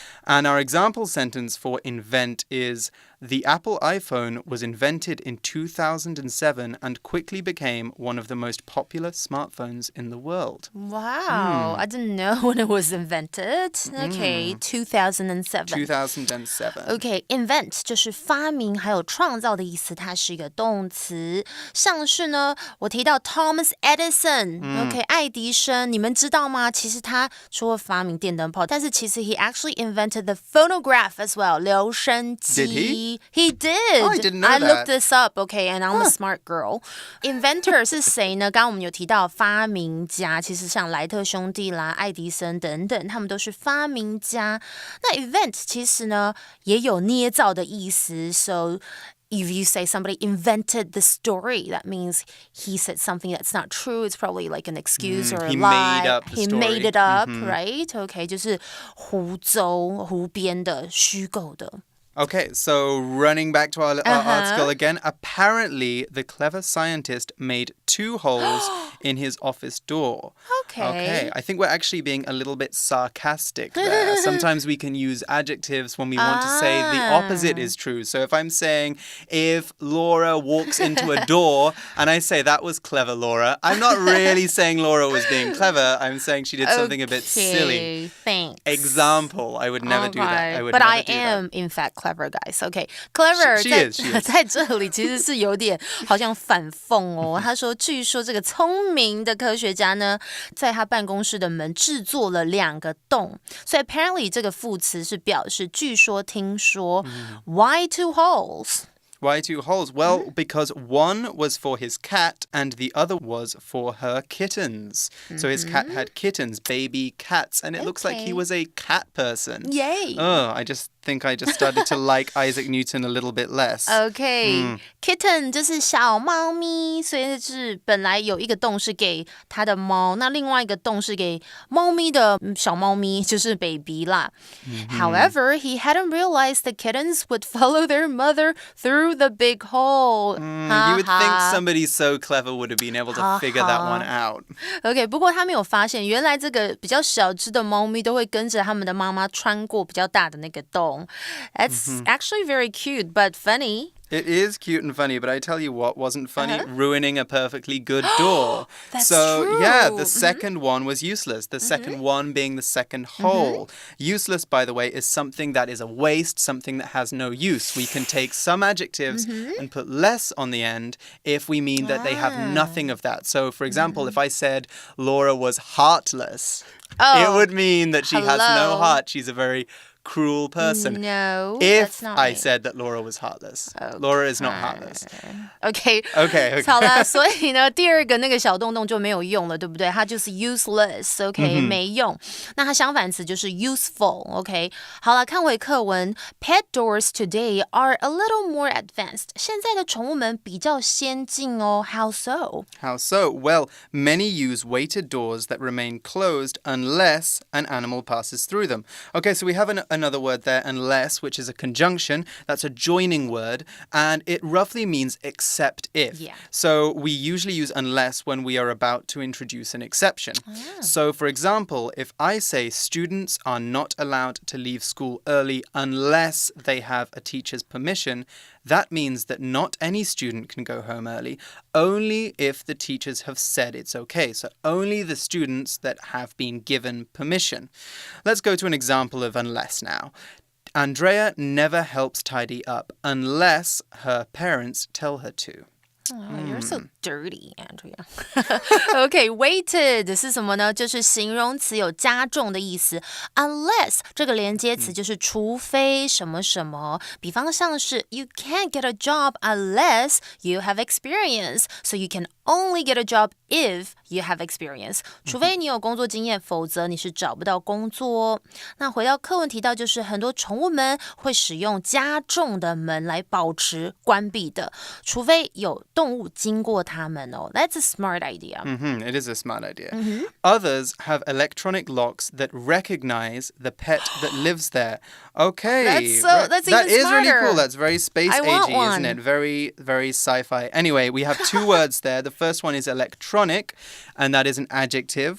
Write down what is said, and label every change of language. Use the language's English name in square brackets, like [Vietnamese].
[English] And our example sentence for invent is the Apple iPhone was invented in 2007 and quickly became one of the most popular smartphones in the world. Wow, I didn't know when it was invented. Okay, 2007. 2007. [Chinese] Okay, invent 就是发明还有创造的意思，它是一个动词。像是呢，我提到 Thomas Edison，OK， 爱迪生，你们知道吗？其实他除了发明电灯泡，但是其实 [English] he actually invented the phonograph as well， [Chinese] 留声机。 [English] Did he? He did. Oh, I didn't know I that. looked this up, okay, and I'm a smart girl. [Chinese] Inventor 是谁呢？刚刚我们有提到发明家，其实像莱特兄弟啦、爱迪生等等，他们都是发明家。那 invent 其实呢也有捏造的意思 [English] ，so if you say somebody invented the story, that means he said something that's not true. It's probably like an excuse or a he lie. made up the He story. made it up, right? [Chinese] Okay, 就是胡编的、虚构的。 [English] Okay, so running back to our article again, apparently the clever scientist made 2 holes in his office door. Okay, I think we're actually being a little bit sarcastic there. Sometimes we can use adjectives when we want to say the opposite is true. So if I'm saying, if Laura walks into a door and I say that was clever, Laura, I'm not really saying Laura was being clever. I'm saying she did something a bit silly. Thanks. Example, I would never do that. But I am, in fact, clever, guys. Okay, clever. She is. [Chinese] 在这里其实是有点好像反讽哦。他说，据说这个聪明的科学家呢，在他办公室的门制作了2个洞，所以 apparently 这个副词是表示据说、听说。 [English] Why 2 holes? Why 2 holes? Well, because one was for his cat and the other was for her kittens. So his cat had kittens, baby cats, and it looks like he was a cat person. Yay! Oh, I think I just started to like Isaac Newton a little bit less. [Chinese] Kitten 就是小猫咪，所以是本来有一个洞是给他的猫，那另外一个洞是给猫咪的小猫咪，就是 baby 啦。 [English] However, he hadn't realized the kittens would follow their mother through the big hole. You would think somebody so clever would have been able to figure that one out. [Chinese] OK, 不过他没有发现，原来这个比较小只的猫咪都会跟着他们的妈妈穿过比较大的那个洞。 [English] That's actually very cute, but funny. It is cute and funny, but I tell you what wasn't funny? Ruining a perfectly good door. That's true. Yeah, the second one was useless. The second one being the second hole. Useless, by the way, is something that is a waste, something that has no use. We can take some adjectives and put less on the end if we mean that they have nothing of that. So, for example, if I said Laura was heartless, it would mean that she has no heart. She's a very cruel person. No, if that's not I me. said that Laura was heartless. Laura is not heartless. [Chinese] OK， 好啦，所以呢，第二个那个小洞洞就没有用了，对不对？它就是 useless，OK，没用。那它相反词就是 useful，OK。好了，看回课文 [English] ，pet doors today are a little more advanced。 [Chinese] 现在的宠物门比较先进哦。 [English] How so? How so? Well, many use weighted doors that remain closed unless an animal passes through them. Okay, so we have another word there, unless, which is a conjunction. That's a joining word, and it roughly means except if. Yeah. So we usually use unless when we are about to introduce an exception. So, for example, if I say students are not allowed to leave school early unless they have a teacher's permission, that means that not any student can go home early, only if the teachers have said it's okay. So only the students that have been given permission. Let's go to an example of unless now. Andrea never helps tidy up unless her parents tell her to. Oh, you're so dirty, Andrea. OK, weighted [Chinese] 是什么呢？就是形容词有加重的意思。Unless 这个连接词就是除非什么什么。 [English] 比方像是 You can't get a job unless you have experience. So you can only get a job if you have experience. [Chinese] 除非你有工作经验，否则你是找不到工作哦。那回到课文提到，就是很多宠物们会使用加重的门来保持关闭的，除非有动物经过它们哦。 [English] That's a smart idea. It is a smart idea. Others have electronic locks that recognize the pet that lives there. Okay. That's even that is smarter. really cool. That's very space-agey, one. isn't it? Very, very sci-fi. Anyway, we have 2 words there. The first one is electronic, and that is an adjective.